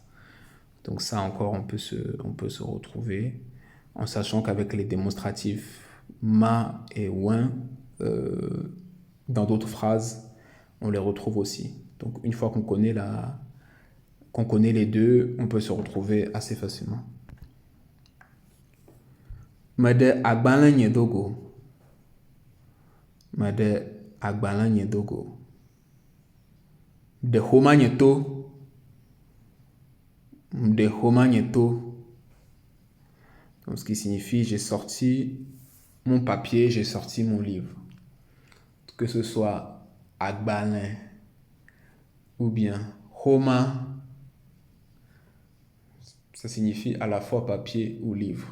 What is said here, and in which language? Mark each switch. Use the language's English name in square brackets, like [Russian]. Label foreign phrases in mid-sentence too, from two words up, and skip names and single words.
[French] Donc ça encore, on peut se retrouver en sachant qu'avec les démonstratifs ma et ouin, dans d'autres phrases, on les retrouve aussi. Donc une fois qu'on connaît les deux, on peut se retrouver assez facilement. [Ewe] Mede agbalẽ nye dogo. Mede agbalẽ nye dogo. De xoma nye to. De xoma nye to. [French] Donc, ce qui signifie j'ai sorti mon papier, j'ai sorti mon livre. Que ce soit agbalẽ ou bien xoma, ça signifie à la fois papier ou livre.